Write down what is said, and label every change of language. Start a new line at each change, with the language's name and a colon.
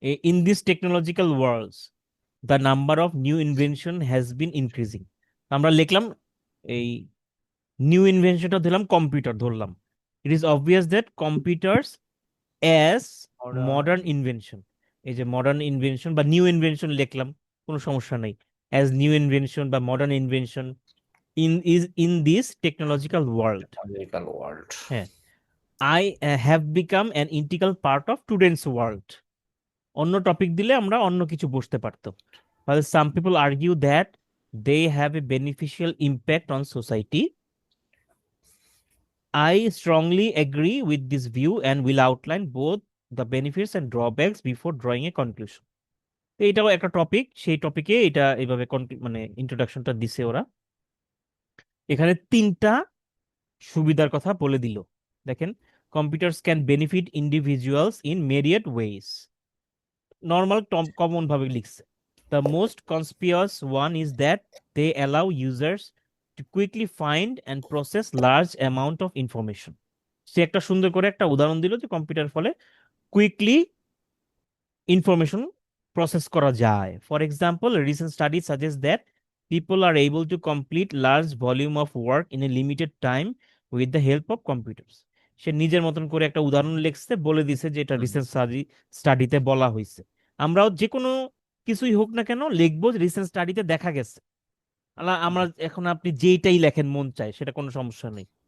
English: In this technological worlds the number of new invention has been increasing।
Bangla: আমরা লিখলাম এই new ইনভেনশনটা ধরলাম computer ধরলাম।
English: it is obvious that computers as modern invention,
Bangla: এই যে modern invention বা নিউ ইনভেনশন লিখলাম, কোনো সমস্যা নেই,
English: As new invention বা modern invention in this technological world, হ্যাঁ, I have become an integral part of today's world।
Bangla: অন্য টপিক দিলে আমরা অন্য কিছু বসতে পারতো।
English: While some people argue that they have a beneficial impact on society, I strongly agree with this view and will outline both the benefits and drawbacks before drawing a conclusion.
Bangla: তো এটাও একটা topic, সেই টপিকে এটা এইভাবে মানে ইন্ট্রোডাকশনটা দিছে ওরা। এখানে তিনটা সুবিধার কথা বলে দিল। দেখেন,
English: computers can benefit individuals in myriad ways,
Bangla: normal common ভাবে লিখছে।
English: The most conspicuous one is that they allow users to quickly find and process large amount of information.
Bangla: সে একটা সুন্দর করে একটা উদাহরণ দিল যে কম্পিউটার ফলে কুইকলি ইনফরমেশন প্রসেস করা যায়।
English: For example, recent study suggest that people are able to complete large volume of work in a limited time with the help of computers.
Bangla: সে নিজের মতন করে একটা উদাহরণ লিখছে, বলে দিছে যে এটা হুম। রিসেন্ট স্টাডিতে বলা হয়েছে। আমরাও যে কোনো কিছুই হোক না কেন লিখবো রিসেন্ট স্টাডিতে দেখা গেছে। আমরা এখন আপনি যেইটাই লেখেন মন চায়, সেটা কোনো সমস্যা নেই।